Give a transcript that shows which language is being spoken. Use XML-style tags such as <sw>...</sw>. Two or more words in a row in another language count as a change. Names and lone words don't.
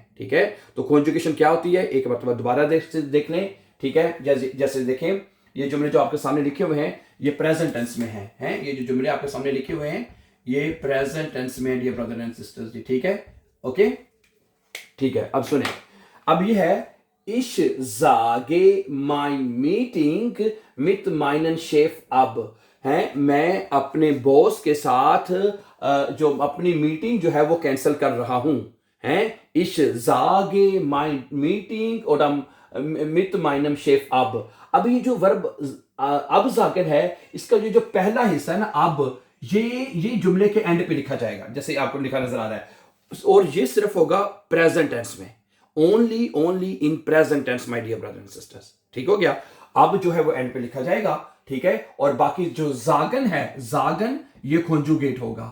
<ur>ٹھیک ہے، تو کانجوگیشن کیا ہوتی ہے ایک مطلب دوبارہ دیکھ لیں. ٹھیک ہے، جیسے جیسے دیکھیں، یہ جملے جو آپ کے سامنے لکھے ہوئے ہیں یہ</ur> <en>present tense</en> <ur>میں ہیں. یہ جو جملے آپ کے سامنے لکھے ہوئے ہیں یہ</ur> <en>present tense</en> <ur>میں,</ur> <en>dear brother and sisters</en> <ur>جی. ٹھیک ہے، اوکے، ٹھیک ہے، اب سنیں۔ اب یہ ہے</ur> <de>Ich sage mein Meeting mit meinem Chef ab।</de> <ur>ہے، میں اپنے باس کے ساتھ جو اپنی میٹنگ جو ہے وہ کینسل کر رہا ہوں. ہے,</ur> <de>Ich sage mein Meeting oder mit meinem Chef ab।</de> <ur>اب یہ جو ورب اب جاکر ہے، اس کا جو پہلا حصہ ہے نا اب، یہ جملے کے اینڈ پہ لکھا جائے گا، جیسے آپ کو لکھا نظر آ رہا ہے، اور یہ صرف ہوگا</ur> <en>present tense</en> <ur>میں.</ur> <en>Only in present tense my dear brother and sisters.</en> <ur>ٹھیک ہو گیا، اب جو ہے وہ اینڈ پہ لکھا جائے گا۔ ٹھیک ہے، اور باقی جو جاگن ہے، جاگن یہ کانجوگیٹ ہوگا.</ur>